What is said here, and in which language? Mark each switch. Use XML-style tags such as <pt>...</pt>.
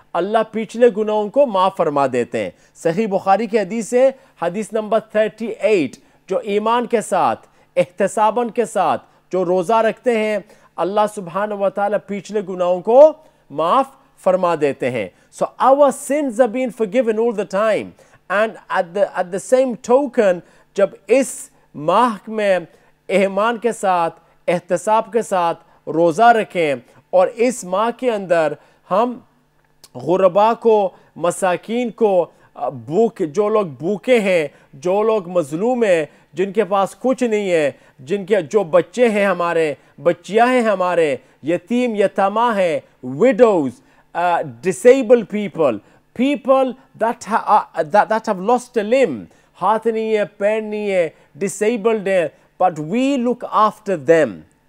<ur>اللہ پچھلے گناہوں کو معاف فرما دیتے ہیں. صحیح بخاری کی حدیث ہے, حدیث نمبر 38, جو ایمان کے ساتھ احتساباً کے ساتھ جو روزہ رکھتے ہیں, اللہ سبحانہ و تعالی پچھلے گناہوں کو معاف فرما دیتے ہیں.</ur> <en>So our sins are being forgiven all the time. And at the same token,</en> <ur>جب اس ماہ میں ایمان کے ساتھ احتساب کے ساتھ روزہ رکھیں, اور اس ماہ کے اندر ہم غربا کو, مساکین کو, جو لوگ بھوکے ہیں, جو لوگ مظلوم ہیں, جن کے پاس کچھ نہیں ہے, جن کے جو بچے ہیں ہمارے, بچیاں ہیں ہمارے, یتیم یتامہ ہیں,</ur> <en>widows, disabled people that have lost a limb,</en> <ur>ہاتھ نہیں ہے, پیر نہیں ہے, disabled ہیں,</ur> <en>but we look after them.</en>